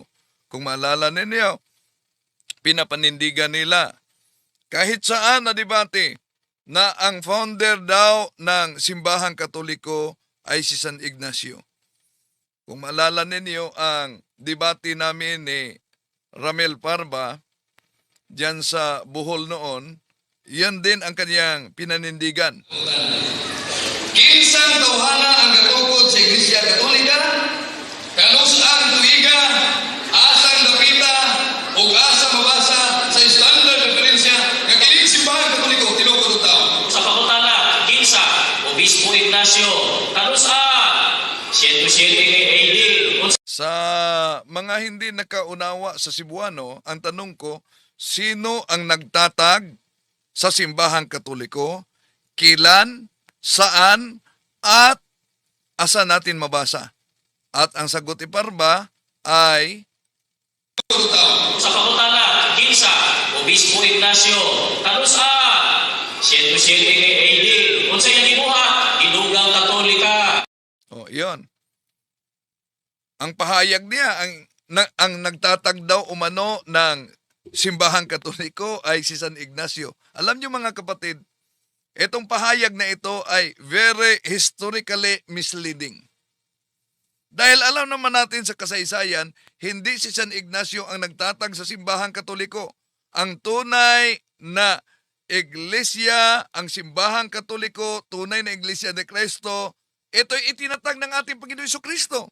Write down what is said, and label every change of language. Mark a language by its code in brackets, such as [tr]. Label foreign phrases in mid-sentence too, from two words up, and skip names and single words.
[tl] Kung maalala ninyo, pinapanindigan nila kahit saan na debate na ang founder daw ng simbahang Katoliko ay si San Ignacio. Kung maalala ninyo ang debate namin ni Ramel Parba diyan sa Bohol noon, yan din ang kanyang pinanindigan. [ceb] Kinsang tawhana ang katungkod sa Iglesia Katolika, kanus-ang tuiga, asang dapita, ug asa mabasa sa standard referensya nga kining simbahan Katoliko tinukod og tawo. Sa pangutana, kinsa, Obispo Ignacio, kanusa, 107 AD. [tl] Sa mga hindi nakaunawa sa Cebuano, ang tanong ko, sino ang nagtatag sa simbahang Katoliko, kilan, saan, at asa natin mabasa? At ang sagot iparba ay [ceb] Sa pangutana, kinsa, Obispo Ignacio, kanusa, 107 AD. Unsay nga gibuhat, Gidugang Katolika. [tl] yon. Ang pahayag niya, ang nagtatag daw umano ng simbahang Katoliko ay si San Ignacio. Alam niyo mga kapatid, itong pahayag na ito ay [en] very historically misleading. [tl] Dahil alam naman natin sa kasaysayan, hindi si San Ignacio ang nagtatag sa simbahang Katoliko. Ang tunay na iglesia, ang simbahang Katoliko, tunay na iglesia ni Kristo, ito'y itinatag ng ating Panginoon Jesucristo.